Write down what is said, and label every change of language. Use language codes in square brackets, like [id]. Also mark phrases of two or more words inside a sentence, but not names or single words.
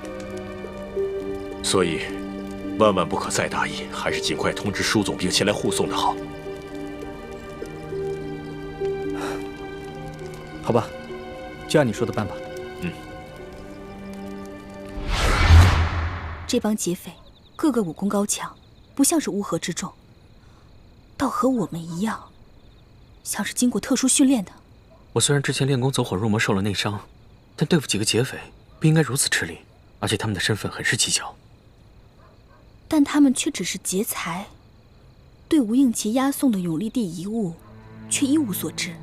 [zh] 所以，萬萬不可再大意，還是盡快通知舒总兵前來護送的好。好吧，就按你说的办吧。这帮劫匪个个武功高强，不像是烏合之眾，倒和我們一樣，像是經過特殊訓練的。我雖然之前練功走火入魔受了內傷，但對付幾個劫匪不應該如此吃力，而且他們的身份很是蹊蹺。但他們卻只是劫財，對吳應奇押送的永歷帝遺物卻一無所知。